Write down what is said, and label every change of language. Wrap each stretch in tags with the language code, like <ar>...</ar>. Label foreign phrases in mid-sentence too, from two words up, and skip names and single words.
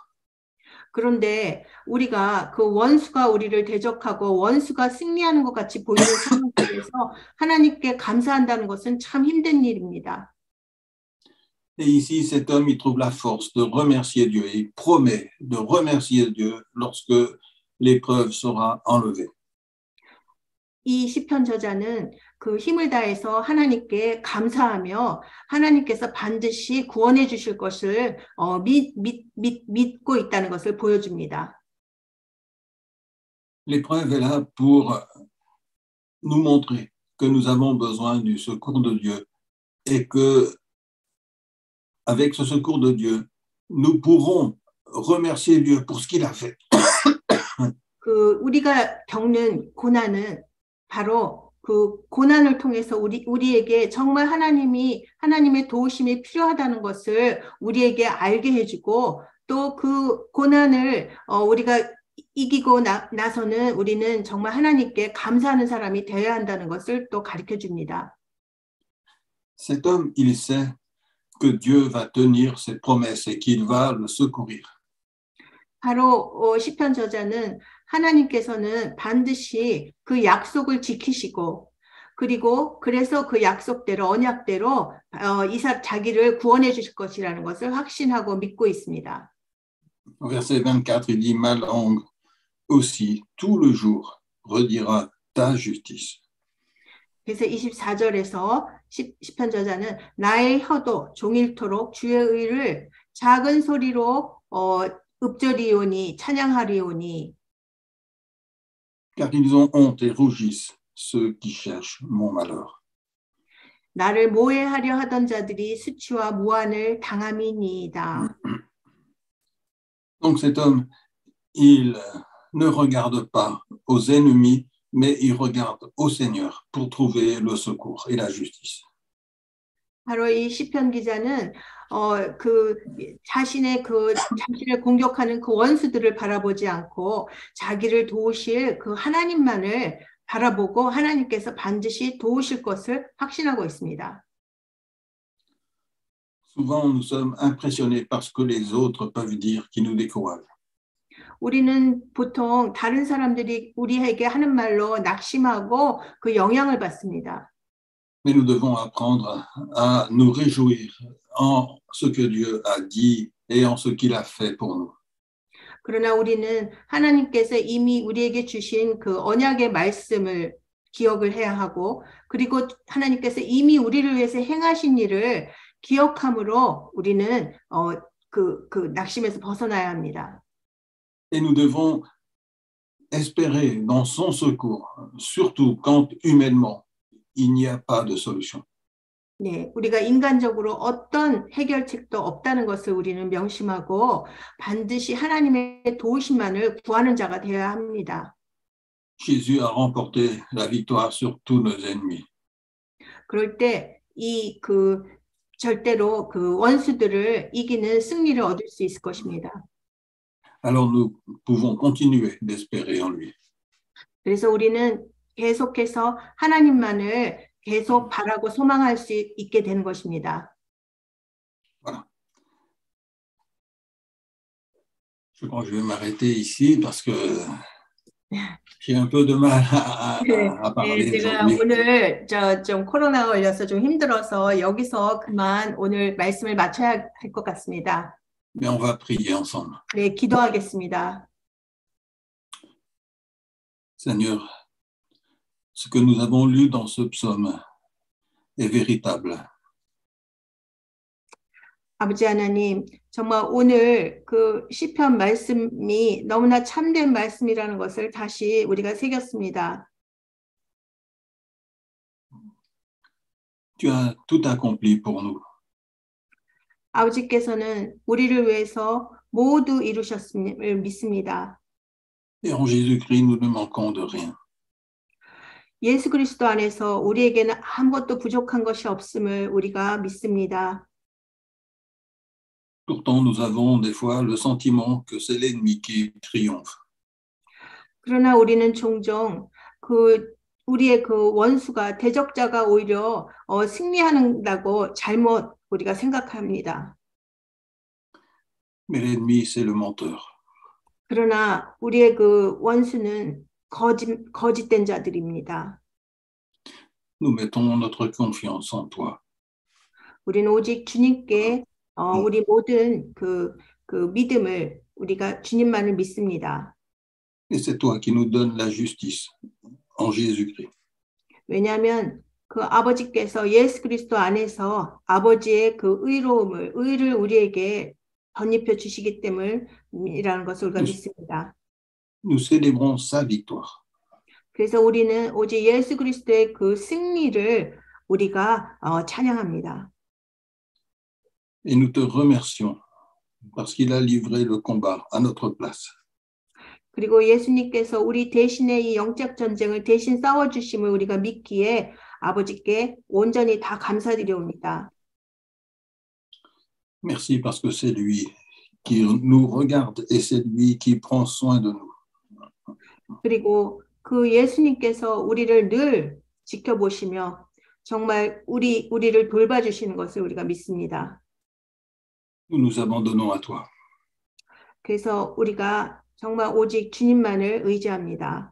<ko>그런데 우리가 그 원수가 우리를 대적하고 원수가 승리하는 것 같이 보이는 상황 속에서 하나님께 감사한다는 것은 참 힘든 일입니다.</ko> <fr>Et ici, cet homme, il trouve la force de remercier Dieu et il promet de remercier Dieu lorsque l'épreuve sera enlevée.</fr> <ko>이 시편 저자는 그 힘을 다해서 하나님께 감사하며 하나님께서 반드시 구원해 주실 것을 믿고 있다는 것을 보여줍니다.</ko> <fr>L'épreuve est là pour nous montrer que nous avons besoin du secours de Dieu et que avec ce secours de Dieu, nous pourrons remercier Dieu pour ce qu'il a fait.</fr> <ko>그 우리가 겪는 고난은 바로 그 고난을 통해서 우리에게 정말 하나님의 도우심이 필요하다는 것을 우리에게 알게 해주고 또 그 고난을 우리가 이기고 나서는 우리는 정말 하나님께 감사하는 사람이 되어야 한다는 것을 또 가르쳐 줍니다.</ko> <fr>Cet homme, il sait que Dieu va tenir ses promesses et qu'il va le secourir.</fr> <ko>바로 시편 저자는 하나님께서는 반드시 그 약속을 지키시고 그리고 그래서 그 약속대로 언약대로 자기를 구원해 주실 것이라는 것을 확신하고 믿고 있습니다.</ko> <fr>Verset 24, il dit, ma langue aussi, tout le jour, redira ta justice.</fr> <ko>그래서 24절에서 시편 저자는 나의 혀도 종일토록 주의 의를 작은 소리로 읊조리오니 찬양하리오니.</ko> <fr>Car ils ont honte et rougissent ceux qui cherchent mon malheur.</fr> <ko>나를 모해하려 하던 자들이 수치와 무한을 당함이니이다.</ko> <fr>Donc cet homme, il ne regarde pas aux ennemis, mais il regarde au Seigneur pour trouver le secours et la justice.</fr> <ko>바로 이 시편 기자는 자신을 공격하는 그 원수들을 바라보지 않고 자기를 도우실 그 하나님만을 바라보고 하나님께서 반드시 도우실 것을 확신하고 있습니다.</ko> <fr>Souvent, nous sommes impressionnés par ce que les autres peuvent dire qui nous décourage.</fr> <ko>우리는 보통 다른 사람들이 우리에게 하는 말로 낙심하고 그 영향을 받습니다.</ko> <fr>Mais nous devons apprendre à nous réjouir en ce que Dieu a dit et en ce qu'il a fait pour nous.</fr> <ko>그러나 우리는 하나님께서 이미 우리에게 주신 그 언약의 말씀을 기억을 해야 하고 그리고 하나님께서 이미 우리를 위해서 행하신 일을 기억함으로 우리는 그 낙심에서 벗어나야 합니다.</ko> <fr>Et nous devons espérer dans son secours, surtout quand humainement il n'y a pas de solution.</fr> <ko>네, 우리가 인간적으로 어떤 해결책도 없다는 것을 우리는 명심하고 반드시 하나님의 도우심만을 구하는 자가 되어야 합니다.</ko> <fr>Jésus a remporté la victoire sur tous nos ennemis.</fr> <ko>그럴 때 절대로 그 원수들을 이기는 승리를 얻을 수 있을 것입니다.</ko> <fr>Alors nous pouvons continuer d'espérer en lui.</fr> <ko>그래서 우리는 계속해서 하나님만을 계속 바라고 소망할 수 있게 되는 것입니다.</ko> <fr>Voilà. Je crois que je vais m'arrêter ici parce que j'ai un peu de mal à parler</fr> <ko>제가</ko> <fr>aujourd'hui.</fr> <ko>오늘 좀 코로나가 걸려서 좀 힘들어서 여기서 그만 오늘 말씀을 마쳐야 할 것 같습니다.</ko> <fr>Mais on va prier ensemble.</fr> <ko>네, 기도하겠습니다.</ko> <fr>Seigneur, ce que nous avons lu dans ce psaume est véritable.</fr> <ko>아버지 하나님, 정말 오늘 그 시편 말씀이 너무나 참된 말씀이라는 것을 다시 우리가 새겼습니다.</ko> <fr>Tu as tout accompli pour nous.</fr> <ko>아버지께서는 우리를 위해서 모두 이루셨음을 믿습니다.</ko> <fr>Et en Jésus-Christ, nous ne manquons de rien.</fr> <ko>예수 그리스도 안에서 우리에게는 아무것도 부족한 것이 없음을 우리가 믿습니다.</ko> <fr>Pourtant, nous avons des fois le sentiment que c'est l'ennemi qui triomphe.</fr> <ko>그러나 우리는 종종 우리의 그 원수가 대적자가 오히려 승리한다고 잘못 우리가 생각합니다.</ko> <fr>Mais l'ennemi, c'est le menteur.</fr> <ko>그러나 우리의 그 원수는 거짓된 자들입니다.</ko> <fr>Nous mettons notre confiance en toi.</fr> <ko>우리는 오직 주님께 우리 모든 그 믿음을 우리가 주님만을 믿습니다.</ko> <fr>Et c'est toi qui nous donnes la justice en Jésus-Christ.</fr> <ko>왜냐하면 그 아버지께서 예수 그리스도 안에서 아버지의 그 의를 우리에게 덧입혀 주시기 때문이라는 것을 우리가 믿습니다.</ko> <fr>Nous célébrons sa victoire.</fr> <ko>그래서 우리는 오직 예수 그리스도의 그 승리를 우리가 찬양합니다.</ko> <fr>Et nous te remercions parce qu'il a livré le combat à notre place.</fr> <ko>그리고 예수님께서 우리 대신에 이 영적 전쟁을 대신 싸워주심을 우리가 믿기에 아버지께 온전히 다 감사드려옵니다.</ko> <fr>Merci parce que c'est lui qui nous regarde et c'est lui qui prend soin de nous.</fr> <ko>그리고 그 예수님께서 우리를 늘 지켜보시며 정말 우리를 돌봐주시는 것을 우리가 믿습니다.</ko> <fr>Nous nous abandonnons à toi.</fr> <ko>그래서 우리가 정말 오직 주님만을 의지합니다.</ko>